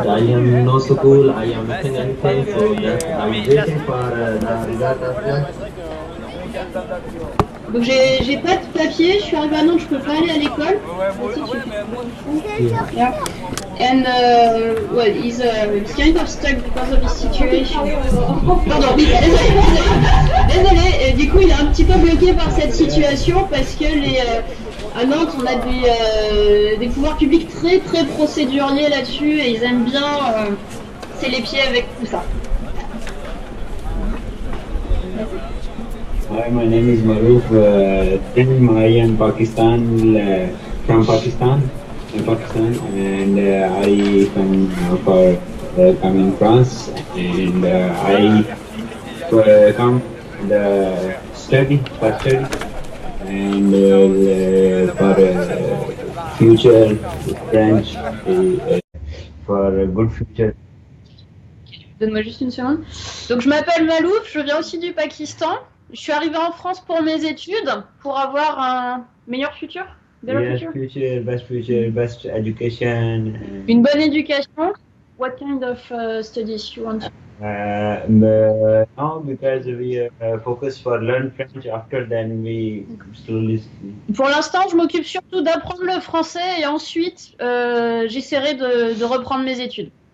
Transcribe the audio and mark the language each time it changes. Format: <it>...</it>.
<en>I am no school. I am missing anything. So just I'm waiting for the result of that.</en> <fr>Donc j'ai pas de papier, je suis arrivée à Nantes, je peux pas aller à l'école.</fr> <en>Yeah. And well, he's kind of stuck because of his situation.</en> <fr>Pardon, oui, désolé. Du coup, il est un petit peu bloqué par cette situation parce que à Nantes, on a des pouvoirs publics très très procéduriers là-dessus et ils aiment bien c'est les pieds avec tout ça.</fr> <en>Hi, my name is Maruf. In I am Pakistan from Pakistan, and I come come in France, and I come the study for study and for future French for a good future.</en> <fr>Donne-moi juste une seconde. Donc je m'appelle Malouf, je viens aussi du Pakistan. Je suis arrivée en France pour mes études, pour avoir un meilleur futur.</fr> <en>Yes, future, best education.</en> <fr>Une bonne éducation.</fr> <en>What kind of studies you want? No, because we focus for learn French. After then, we slowly.</en> <fr>Pour l'instant, je m'occupe surtout d'apprendre le français et ensuite, j'essaierai de reprendre mes études.</fr>